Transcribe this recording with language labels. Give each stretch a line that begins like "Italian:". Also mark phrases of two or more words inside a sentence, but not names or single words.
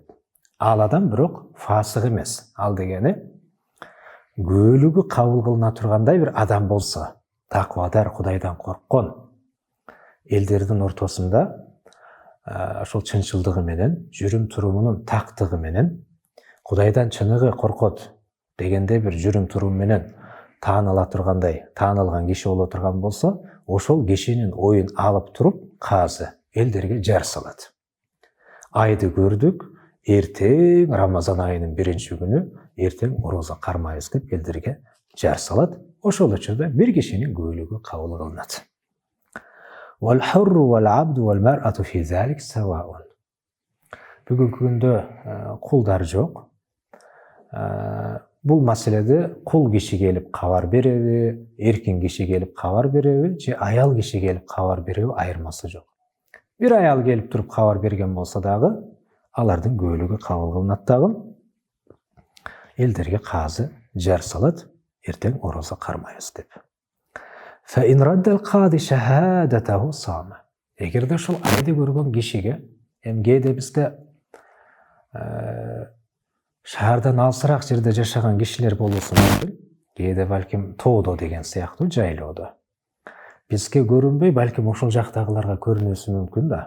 Kyrgyz: Ал адам бирок фасык эмес. Ал дегени күбөлүгү кабыл кылына тургандай бир адам болсо, таквадар, Кудайдан корккон элдердин ортосунда ошол чынчылдыгы менен, жүрүм турумунун тактыгы менен, Кудайдан чыныгы коркот дегенде бир жүрүм турум менен тааныла тургандай, таанылган киши боло турган болсо, ошол кишинин оюн алып туруп, казы элдерге жар салат. Айды көрдүк, эртең Рамазан айынын 1-күнү эртең орозо кармайбыз деп элдерге жар салат. Ошол учурда бир кишинин күбөлүгү кабыл кылынат.
Arabic: وَالْحُرُّ وَالْعَبْدُ وَالْمَرْأَةُ فِي ذَلِكَ سَوَاءٌ.
Kyrgyz: Бүгүнкү күндө кулдар жок. Бул маселеде кул киши келип кабар береби, эркин киши келип кабар береби, же аял киши келип кабар береби айырмасы жок. Бир аял келип туруп кабар берген болсо дагы, алардын күбөлүгү кабыл кылынат дагы, элдерге казы жар салат, эртең орозо кармайбыз деп.
Arabic: فَإِنْ رَدَّ الْقَاضِ شَهَادَتَهُ صَامَ.
Kyrgyz: Эгерде ошол айды көргөн кишиге, кээде бизде шаардан алсыраак жерде жашаган кишилер болуусу мүмкүн. Кээде балким тоодо деген сыяктуу жайлоодо. Бизге көрүнбөй, балким ошол жактагыларга көрүнөсү мүмкүн да.